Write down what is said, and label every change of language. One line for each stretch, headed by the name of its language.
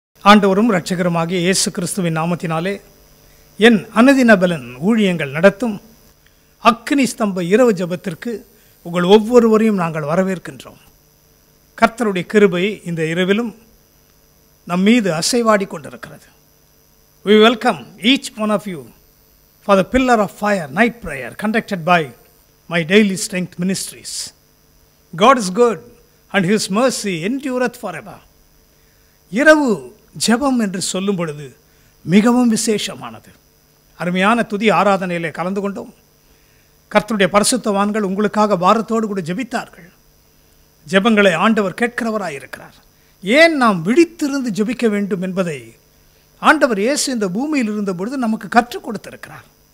Tamil: ஆண்டவரும் இரட்சகருமாகிய இயேசு கிறிஸ்துவின் நாமத்தினாலே என் அனுதின பலன் ஊழியங்கள் நடத்தும் அக்கினி ஸ்தம்ப இரவு ஜெபத்திற்கு உங்கள் ஒவ்வொருவரையும் நாங்கள் வரவேற்கின்றோம். கர்த்தருடைய கிருபை இந்த இரவிலும் நம் மீது அசைவாடி கொண்டிருக்கிறது.
English: We welcome each one of you for the Pillar of Fire night prayer conducted by my Daily Strength Ministries. God is good and His mercy endureth forever.
Tamil: இரவு ஜெபம் என்று சொல்லும் பொழுது மிகவும் விசேஷமானது. அருமையான துதி ஆராதனையிலே கலந்து கொண்டோம். கர்த்தருடைய பரிசுத்தவான்கள் உங்களுக்காக பாரத்தோடு கூட ஜெபித்தார்கள். ஜெபங்களை ஆண்டவர் கேட்கிறவராயிருக்கிறார். ஏன் நாம் விழித்திருந்து ஜெபிக்க வேண்டும் என்பதை ஆண்டவர் இயேசு இந்த பூமியில் இருந்த பொழுது நமக்கு கற்றுக் கொடுத்திருக்கிறார்.